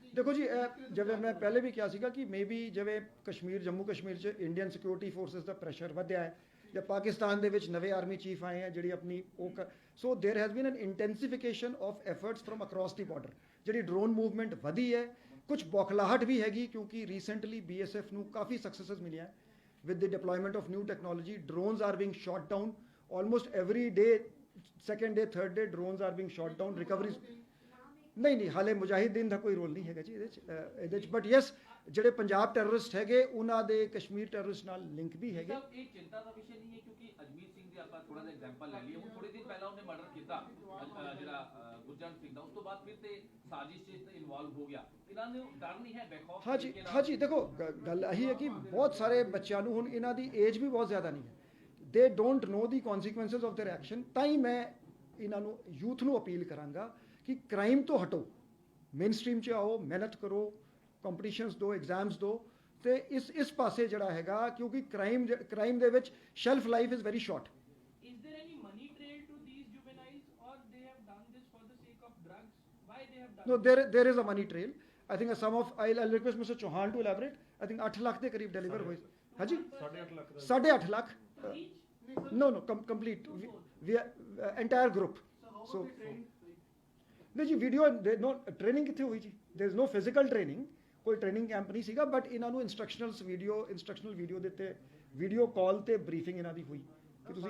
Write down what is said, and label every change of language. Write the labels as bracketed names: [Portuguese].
[Punjabi] ਦੇਖੋ ਜੀ, ਜਿਵੇਂ ਮੈਂ ਪਹਿਲੇ ਵੀ ਕਿਹਾ ਸੀਗਾ ਕਿ ਮੇਬੀ ਜਿਵੇਂ ਜੰਮੂ ਕਸ਼ਮੀਰ 'ਚ ਇੰਡੀਅਨ ਸਿਕਿਉਰਿਟੀ ਫੋਰਸਿਸ ਦਾ ਪ੍ਰੈਸ਼ਰ ਵਧਿਆ ਹੈ, ਜਾਂ ਪਾਕਿਸਤਾਨ ਦੇ ਵਿੱਚ ਨਵੇਂ ਆਰਮੀ ਚੀਫ ਆਏ ਹੈ ਜਿਹੜੀ ਆਪਣੀ [English] So there has been an intensification of efforts from across the border. [Punjabi] ਜਿਹੜੀ ਡਰੋਨ ਮੂਵਮੈਂਟ ਵਧੀ ਹੈ, ਕੁਝ ਬੌਖਲਾਹਟ ਵੀ ਹੈਗੀ ਕਿਉਂਕਿ ਰੀਸੈਂਟਲੀ BSF ਨੂੰ ਕਾਫੀ ਸਕਸੈਸਸ ਮਿਲਿਆ [English] with the deployment of new technology. Drones are being shot down almost every day, second day, third day drones are being shot down. [Punjabi] Recoveries ਨਹੀਂ ਹਾਲੇ ਮੁਜਾਹਿਦੀਨ ਦਾ ਕੋਈ ਰੋਲ ਨਹੀਂ ਹੈਗਾ ਜੀ ਇਹਦੇ 'ਚ ਬਟ ਯੈਸ ਜਿਹੜੇ ਪੰਜਾਬ ਟੈਰਰਿਸਟ ਹੈਗੇ ਉਹਨਾਂ ਦੇ ਕਸ਼ਮੀਰ ਟੈਰਰਿਸਟ ਨਾਲ ਲਿੰਕ ਵੀ ਹੈਗੇ। ਇਹ ਚਿੰਤਾ ਦਾ ਵਿਸ਼ਾ ਨਹੀਂ ਹੈ ਕਿਉਂਕਿ ਅਜਮੀਤ ਸਿੰਘ ਦੀ ਆਪਾਂ ਥੋੜਾ ਜਿਹਾ ਐਗਜ਼ਾਮਪਲ ਲੈ ਲਈਏ। ਹੁਣ ਥੋੜੇ ਦਿਨ ਪਹਿਲਾਂ ਉਹਨੇ ਮਰਡਰ ਕੀਤਾ ਜਿਹੜਾ ਗੁਰਜੰਟ ਸਿੰਘ ਦਾ, ਉਸ ਤੋਂ ਬਾਅਦ ਫਿਰ ਤੇ ਸਾਜ਼ਿਸ਼ 'ਚ ਇਨਵੋਲਵ ਹੋ ਗਿਆ। ਇਹਨਾਂ ਨੂੰ ਡਰ ਨਹੀਂ ਹੈ ਬੇਖੌਫ? ਹਾਂਜੀ ਦੇਖੋ ਗੱਲ ਇਹੀ ਹੈ ਕਿ ਬਹੁਤ ਸਾਰੇ ਬੱਚਿਆਂ ਨੂੰ ਹੁਣ ਇਹਨਾਂ ਦੀ ਏਜ ਵੀ ਬਹੁਤ ਜ਼ਿਆਦਾ ਨਹੀਂ ਹੈ, [English] They don't know the consequences of their action. [Punjabi] ਤਾਂ ਹੀ ਮੈਂ ਇਹਨਾਂ ਨੂੰ ਯੂਥ ਨੂੰ ਅਪੀਲ ਕਰਾਂਗਾ ਕਿ ਕ੍ਰਾਈਮ ਤੋਂ ਹਟੋ, ਮੇਨ ਸਟਰੀਮ 'ਚ ਆਓ, ਮਿਹਨਤ ਕਰੋ, ਕੰਪੀਟੀਸ਼ਨਸ ਦਿਓ, ਐਗਜ਼ਾਮਸ ਦਿਓ ਤੇ ਇਸ ਪਾਸੇ ਜਿਹੜਾ ਹੈਗਾ ਕਿਉਂਕਿ ਕ੍ਰਾਈਮ ਦੇ ਵਿੱਚ [English] Shelf life is very short. Is there any money trail to these juveniles or they have done this for the sake of drugs? Why they have done No, there is a money trail. I think a sum of I'll request Mr. Chauhan to elaborate. I think [Punjabi] 8 lakh ਦੇ ਕਰੀਬ deliver ਹੋਏ। ਹਾਂਜੀ 8.5 lakh [English] each? no complete we entire group so [Punjabi] ਨਹੀਂ ਜੀ video ਨੋ training ਕਿੱਥੇ ਹੋਈ ਜੀ? [English] there is no physical training, [Punjabi] ਕੋਈ ਟ੍ਰੇਨਿੰਗ ਕੈਂਪ ਨਹੀਂ ਸੀਗਾ ਬਟ ਇਹਨਾਂ ਨੂੰ ਇੰਸਟਰਕਸ਼ਨਲ ਵੀਡੀਓ ਦਿੱਤੇ, ਵੀਡੀਓ ਕਾਲ ਤੇ ਬਰੀਫਿੰਗ ਇਹਨਾਂ ਦੀ ਹੋਈ ਕਿ ਤੁਸੀਂ